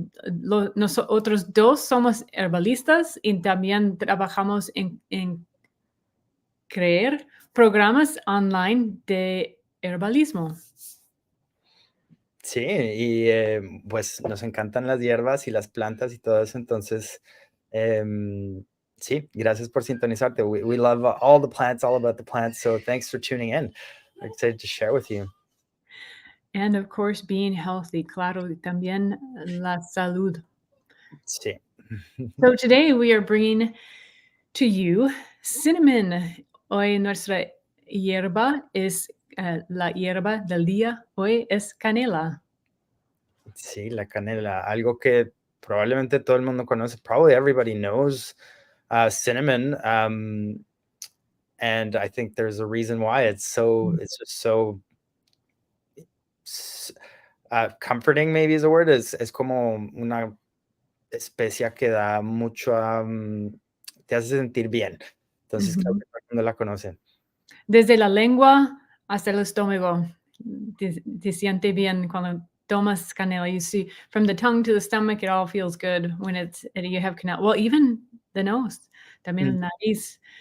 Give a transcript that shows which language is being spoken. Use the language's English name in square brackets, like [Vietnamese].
[Spanish] Nosotros dos somos herbalistas y también trabajamos en crear programas online de herbalismo. Sí, y pues nos encantan las hierbas y las plantas y todo eso, entonces sí, gracias por sintonizarte. [English] We love all the plants, all about the plants, so thanks for tuning in. We're excited to share with you. And of course, being healthy, [Spanish] claro, y también la salud. Sí. [English] So today we are bringing to you cinnamon. [Spanish] Hoy nuestra hierba es la hierba del día. Hoy es canela. Sí, la canela, algo que probablemente todo el mundo conoce. [English] Probably everybody knows cinnamon, and I think there's a reason why it's just so comforting, maybe is a word. [Spanish] Es como una especia que da mucho, te hace sentir bien. Entonces, creo que todo el mundo la conoce. Desde la lengua hasta el estómago. Te siente bien cuando tomas canela. [English] You see, from the tongue to the stomach, it all feels good when you have canela. Well, even the nose, [Spanish] también la nariz.